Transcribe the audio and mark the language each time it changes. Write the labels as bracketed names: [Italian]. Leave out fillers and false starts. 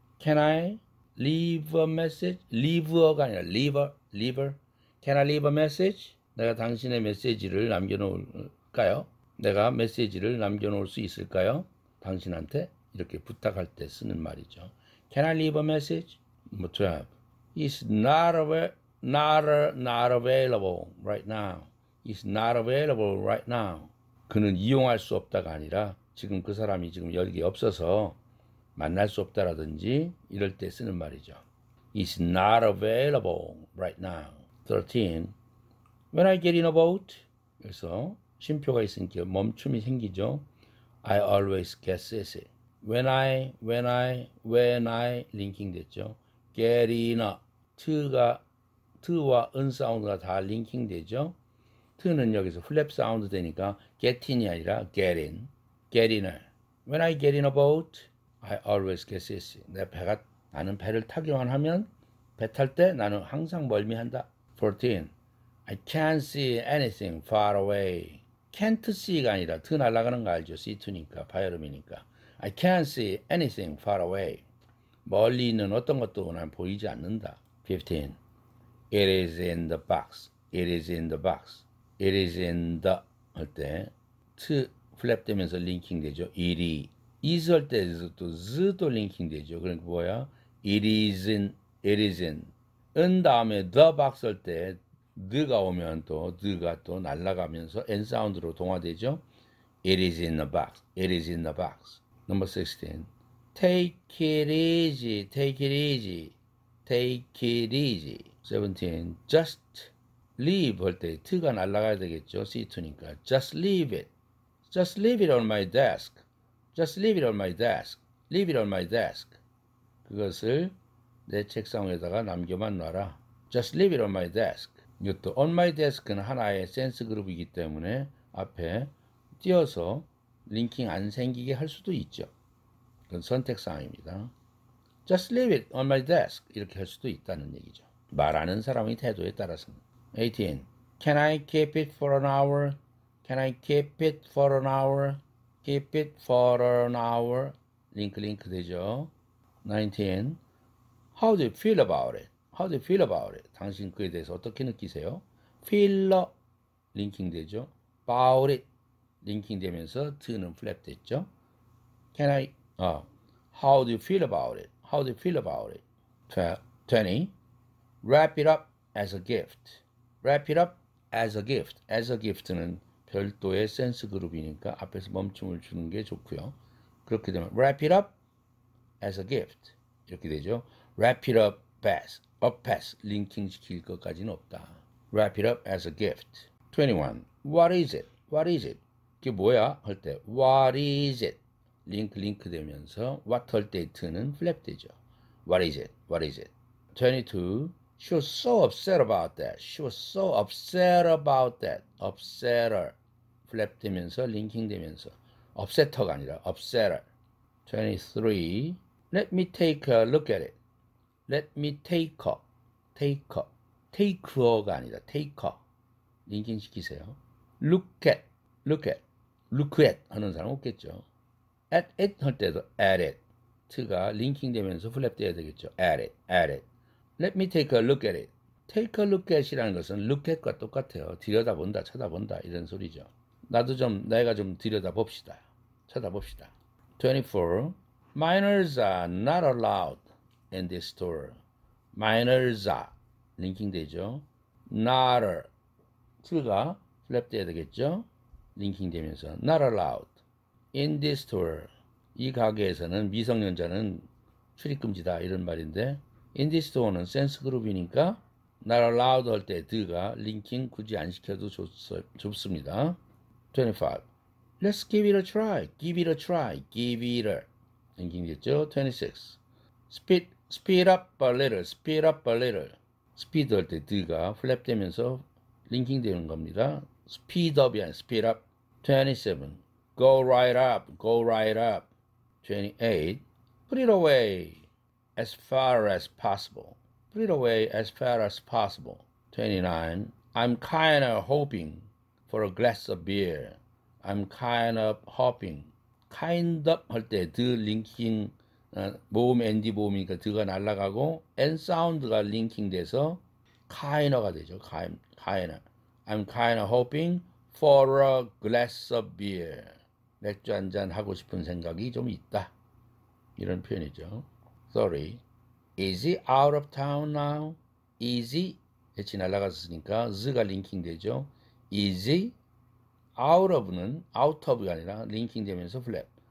[English] Can I leave a message? leave [Korean] 가 아니라 [English] leave. Can I leave a message? [Korean] 내가 당신의 메시지를 남겨놓을까요? 내가 메시지를 남겨놓을 수 있을까요? 당신한테 이렇게 부탁할 때 쓰는 말이죠. [English] Can I leave a message? Number 12. He's not available right now. He's not available right now. [Korean] 그는 이용할 수 없다가 아니라 지금 그 사람이 지금 여기 없어서 만날 수 없다라든지 이럴 때 쓰는 말이죠. [English] He's not available right now. 13. When I get in a boat. [Korean] 그래서 쉼표가 있으니까 멈춤이 생기죠. [English] I always get seasick. When I [Korean] 링킹 됐죠. [English] Get in a t [Korean] 와 은 사운드가 다 링킹 되죠. t는 여기서 플랩 사운드 되니까 [English] get in [Korean] 이 아니라 get in. [English] When I get in a boat, I always get seasick. [Korean] 나는 배를 타기만 하면 배 탈 때 나는 항상 멀미한다. 14. [English] I can't see anything far away. can't see [Korean] 가 아니라 트 날아가는 거 알죠? C2니까 바이올음이니까. [English] I can't see anything far away. [Korean] 멀리 있는 어떤 것도 난 보이지 않는다. [English] 15. It is in the box. It is in the box. It is in the [Korean] 할 때 트 플랩 되면서 링킹 되죠. it이 is 할 때도 z도 링킹 되죠. 그러니까 뭐야? [English] It is in [Korean] 은 다음에 [English] the box [Korean] 할 때 the가 오면 또 the가 또 날아가면서 n 사운드로 동화되죠. [English] It is in the box. It is in the box. Number 16. Take it easy. 17. Just leave [Korean] 할 때 t가 날아가야 되겠죠. [English] C2니까. Just leave it. Just leave it on my desk. Just leave it on my desk. Leave it on my desk. [Korean] 그것을 내 책상 위에다가 남겨만 놔라. [English] Just leave it on my desk. [Korean] 이것도 [English] on my desk [Korean] 는 하나의 센스 그룹이기 때문에 앞에 띄어서 링킹 안 생기게 할 수도 있죠. 그건 선택사항입니다. [English] Just leave it on my desk [Korean] 이렇게 할 수도 있다는 얘기죠. 말하는 사람의 태도에 따라서는. [English] 18. Can I keep it for an hour? Can I keep it for an hour? Keep it for an hour. [Korean] 링크 되죠. [English] 19. How do you feel about it? How do you feel about it? [Korean] 당신 그에 대해서 어떻게 느끼세요? [English] feel [Korean] 링킹 되죠. [English] about it [Korean] 링킹 되면서 to는 플랩 됐죠. [English] Can I how do you feel about it? How do you feel about it? 20. Wrap it up as a gift. Wrap it up as a gift. As a gift [Korean] 는 별도의 센스 그룹이니까 앞에서 멈춤을 주는 게 좋고요. 그렇게 되면 [English] wrap it up as a gift [Korean] 이렇게 되죠. [English] wrap it up as up as [Korean] 링킹 시킬 것까지는 없다. [English] wrap it up as a gift. 21. What is it? What is it? [Korean] 그게 뭐야? 할 때 [English] what is it? [Korean] 링크 되면서 what 할 때 it는 플랩 되죠. [English] What is it? What is it? 22. She was so upset about that. She was so upset about that. [Korean] upsetter 플랩 되면서 링킹 되면서 upsetter가 아니라 upsetter. [English] 23. Let me take a look at it. Let me take her [Korean] 가 아니라 [English] take her. [Korean] 링킹 시키세요. look at 하는 사람 없겠죠. [English] at it [Korean] 할 때도 [English] at it. [Korean] t가 링킹 되면서 플랩 돼야 되겠죠. [English] at it. Let me take a look at it. take a look at [Korean] 이라는 것은 look at과 똑같아요. 들여다본다, 쳐다본다 이런 소리죠. 내가 좀 들여다봅시다. 쳐다봅시다. 24. [English] Minors are not allowed in this store. Minors are [Korean] 링킹 되죠. not t가 플랩 돼야 되겠죠. 링킹 되면서 [English] not allowed in this store. [Korean] 이 가게에서는 미성년자는 출입금지다 이런 말인데 [English] in this store [Korean] 는 센스 그룹이니까 [English] not allowed [Korean] 할 때 드가 링킹 굳이 안 시켜도 좋습니다. [English] 25. Let's give it a try. Give it a try. Give it a [Korean] 링킹 됐죠. [English] 26. Speed up a little. Speed up a little. [Korean] speed 할 때 드가 플랩 되면서 링킹 되는 겁니다. [English] speed up [Korean] 이 아니라 [English] speed up. 27. Go right up. Go right up. 28. Put it away as far as possible. Put it away as far as possible. 29. I'm kind of hoping for a glass of beer. I'm kind of hoping. kind of [Korean] 할 때 드 링킹 모음 ND 모음이니까 드가 날아가고 N 사운드가 링킹 돼서 kind가 되죠. [English] kind. I'm kind of hoping for a glass of beer. [Korean] 맥주 한잔 하고 싶은 생각이 좀 있다. 이런 표현이죠. [English] 30. Is he out of town now? Is he? [Korean] H 날아갔으니까 z가 링킹 되죠. [English] Is he? out of [Korean] 는 out of가 아니라 링킹 되면서 플랩.